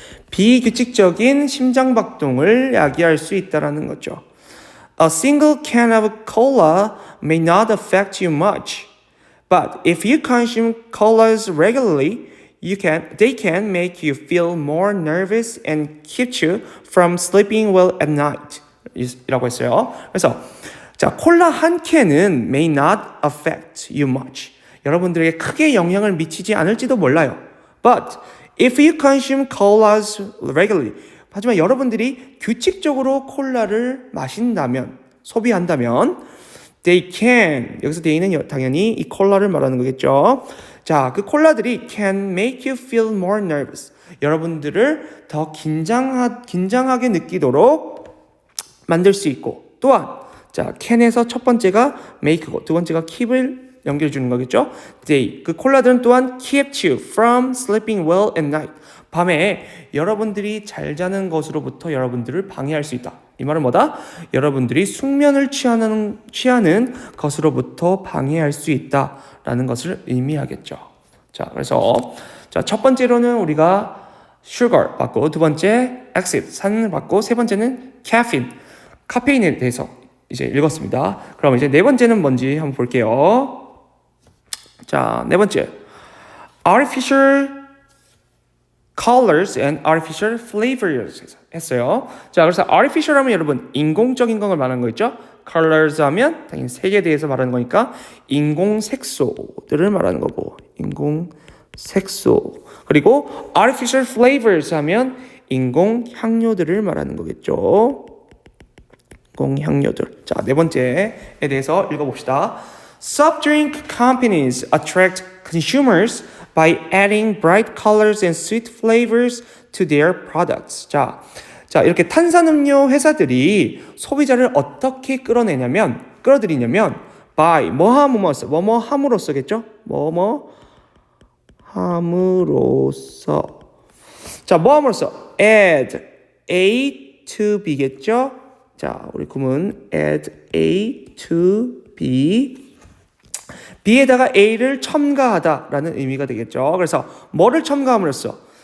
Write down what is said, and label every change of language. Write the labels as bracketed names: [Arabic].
[Korean] 비규칙적인 심장박동을 야기할 수 있다는 거죠. [English] A single can of cola may not affect you much, but if you consume colas regularly, they can make you feel more nervous and keep you from sleeping well at night. [Korean] 이라고 했어요. 그래서 자, 콜라 한 캔은 [English] may not affect you much. [Korean] 여러분들에게 크게 영향을 미치지 않을지도 몰라요. [English] But if you consume colas regularly, [Korean] 하지만 여러분들이 규칙적으로 콜라를 소비한다면 [English] they can, [Korean] 여기서 they는 당연히 이 콜라를 말하는 거겠죠. 자, 그 콜라들이 [English] can make you feel more nervous. [Korean] 여러분들을 더 긴장하게 느끼도록 만들 수 있고, 또한 자, can에서 첫 번째가 make고 두 번째가 keep을 연결해 주는 거겠죠. 그 콜라들은 또한 [English] keep you from sleeping well at night. [Korean] 밤에 여러분들이 잘 자는 것으로부터 여러분들을 방해할 수 있다. 이 말은 뭐다? 여러분들이 숙면을 취하는 것으로부터 방해할 수 있다라는 것을 의미하겠죠. 자, 그래서 첫 번째로는 우리가 sugar 받고, 두 번째 acid 산을 받고, 세 번째는 caffeine 카페인에 대해서 이제 읽었습니다. 그럼 이제 네 번째는 뭔지 한번 볼게요. 자, 네 번째, [English] artificial colors and artificial flavors [Korean] 했어요. 자, 그래서 artificial 하면 여러분 인공적인 걸 말하는 거 있죠? colors 하면 당연히 색에 대해서 말하는 거니까 인공 색소들을 말하는 거고, 인공 색소. 그리고 artificial flavors 하면 인공 향료들을 말하는 거겠죠. 인공 향료들. 자, 네 번째에 대해서 읽어봅시다. [English] Soft drink companies attract consumers by adding bright colors and sweet flavors to their products. 자, [Korean] 자, 이렇게 탄산음료 회사들이 소비자를 어떻게 끌어들이냐면 by 뭐뭐 함으로써겠죠? 뭐뭐 함으로써. 자, 뭐 함으로써? add A to B겠죠? 자, 우리 구문 add A to B. B에다가 A를 첨가하다라는 의미가 되겠죠. 그래서 뭐를 첨가함으로써?